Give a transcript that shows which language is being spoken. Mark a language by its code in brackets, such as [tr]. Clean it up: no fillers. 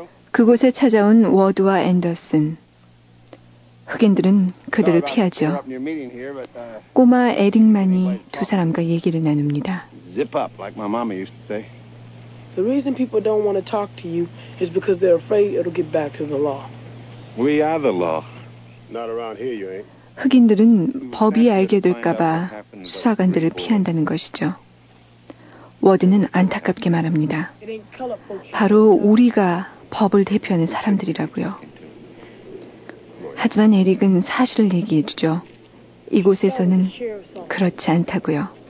[ko] 그곳에 찾아온 워드와 앤더슨. 흑인들은 그들을 피하죠. 꼬마 에릭만이 두 사람과 얘기를 나눕니다. [en] Zip up, like my mama used to say. The reason people don't want to talk to you is because they're afraid it'll get back to the law. We are the law. Not around here, you ain't. [ko] 흑인들은 법이 알게 될까봐 수사관들을 피한다는 것이죠. 워드는 안타깝게 말합니다. 바로 우리가 법을 대표하는 사람들이라고요. 하지만 에릭은 사실을 얘기해 주죠. 이곳에서는 그렇지 않다고요.